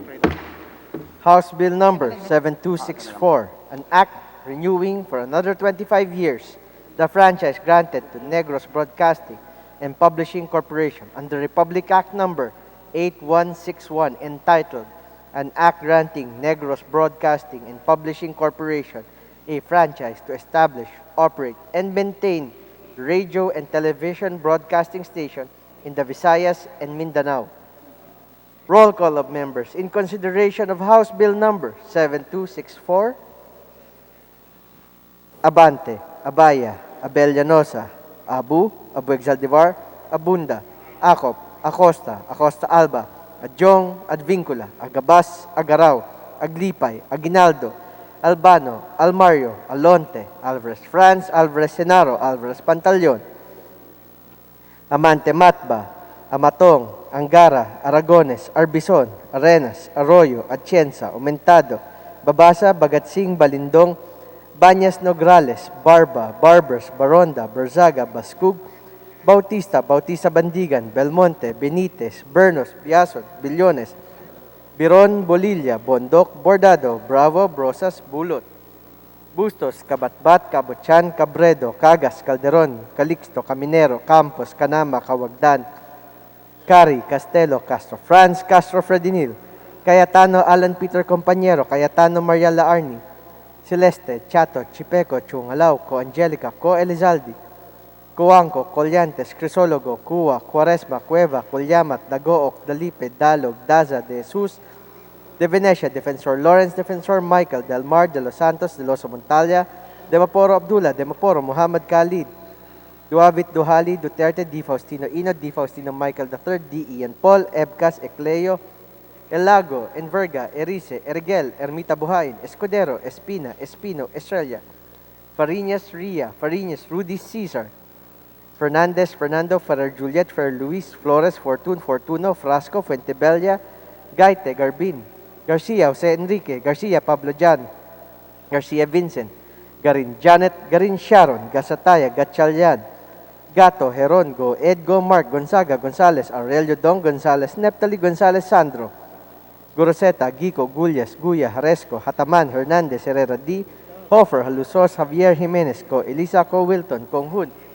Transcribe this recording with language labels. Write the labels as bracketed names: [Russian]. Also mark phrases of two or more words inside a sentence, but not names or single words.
[English] House Bill number 7264, an act renewing for another 25 years the franchise granted to Negros Broadcasting and Publishing Corporation under Republic Act number 8161, entitled An Act Granting Negros Broadcasting and Publishing Corporation a franchise to establish, operate, and maintain radio and television broadcasting station in the Visayas and Mindanao. Roll call of members in consideration of House Bill number 7264. Abante, Abaya, Abellanosa, Abu Exaldivar, Abunda, Acop, Acosta, Acosta Alba, Adjong, Advincula, Agabas, Agaraw, Aglipay, Aguinaldo, Albano, Almario, Alonte, Alvarez Franz, Alvarez Senaro, Alvarez Pantaleon, Amante Matba, Amatong, Angara, Aragones, Arbison, Arenas, Arroyo, Atienza, Aumentado, Babasa, Bagatsing, Balindong, Banyas Nograles, Barba, Barbers, Baronda, Berzaga, Bascug, Bautista, Bautista Bandigan, Belmonte, Benitez, Bernos, Biason, Billones, Biron, Bolilla, Bondok, Bordado, Bravo, Brosas, Bulot, Bustos, Kabatbat, Kabutyan, Cabredo, Cagas, Calderon, Calixto, Caminero, Campos, Canama, Cawagdan, Cari, Castelo, Castro Franz, Castro Fredinil, Cayetano, Alan Peter Compañero, Cayetano, Mariala Arni, Celeste, Chato, Chipeco, Chungalaw, Co Angelica, Co Elizaldi, Coanco, Collantes, Crisologo, Cua, Quaresma, Cueva, Colyamat, Dagook, Dalipe, Dalog, Daza, De Jesus, De Venecia, Defensor Lawrence, Defensor Michael, Del Mar, De Los Santos, De Los Montalia, De Maporo Abdullah, De Maporo Muhammad Khalid, Duavit Duhali, Duterte, Di Faustino Ino, Di Faustino Michael III, D. Ian Paul, Ebcas, Ecleo, Elago, Enverga, Erice, Ergel, Ermita Buhain, Escudero, Espina, Espino, Estrella, Fariñas, Ria, Fariñas, Rudy Cesar, Fernandez, Fernando, Ferrer Juliet, Ferrer Luis, Flores, Fortun, Fortuno, Frasco, Fuentebella, Gaite, Garbin, Garcia, Jose Enrique, Garcia, Pablo Jan, Garcia Vincent, Garin Janet, Garin Sharon, Gasataya, Gatchalian, Gato, Heron, Go, Edgo, Mark, Gonzaga, Gonzales, Aurelio Dong, Gonzales, Neptali, Gonzales, Sandro, Goroseta, Gico, Gullas, Guya, Haresco, Hataman, Hernandez, Herrera D, Hofer, Halusos, Javier Jimenez, Co, Elisa, Co, Wilton, Konghun,